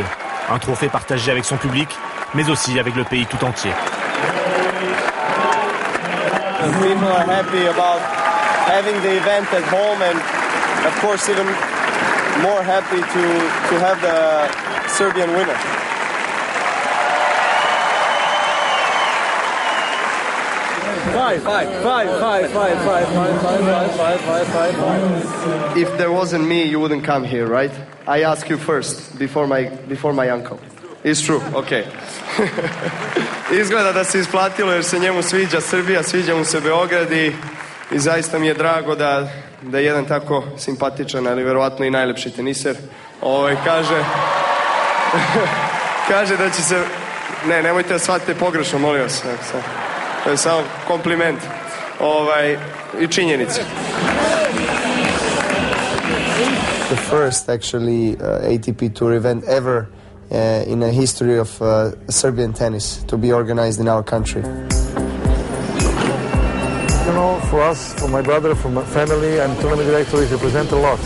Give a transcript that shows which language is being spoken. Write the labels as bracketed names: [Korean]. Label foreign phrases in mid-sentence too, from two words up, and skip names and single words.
[French] Un trophée partagé avec son public, mais aussi avec le pays tout entier. [English] People are happy about having the event at home and of course even more happy to have the Serbian winner. If there wasn't me, you wouldn't come here, right? I ask you first, before my uncle. It's true, okay. [Serbian] Izgleda da se isplatilo jer se njemu sviđa Srbija, sviđa mu se Beograd i zaista mi je drago da jedan tako simpatičan, ali verovatno i najlepši teniser, kaže da će se... nemojte da shvatite pogrešno, molim vas. To je samo kompliment i činjenica. [English] The first actually ATP Tour event ever in the history of Serbian tennis to be organized in our country. You know, for us, for my brother, for my family, and tournament director, it represents a lot.